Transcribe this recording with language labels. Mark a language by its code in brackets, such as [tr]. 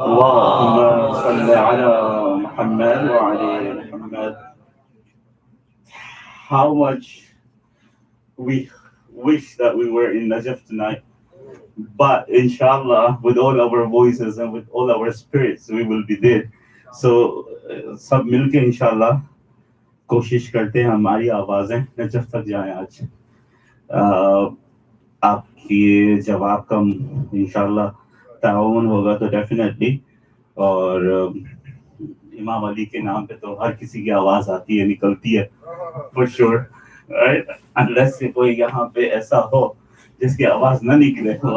[ar] اللهم صل على محمد وعلى محمد. [en] How much we wish that we were in Najaf tonight, but inshallah with all our voices and with all our spirits we will be there. So [ur] سب مل کے انشاءاللہ کوشش کرتے ہیں ہماری آوازیں نجف تک جائیں آج. آپ کی جواب کا انشاءاللہ تعاون ہوگا تو ڈیفینیٹلی, اور امام علی کے نام پہ تو ہر کسی کی آواز آتی ہے, نکلتی ہے [en] for sure, [ur] انلیس سے کوئی یہاں پہ ایسا ہو جس کی آواز نہ نکلے.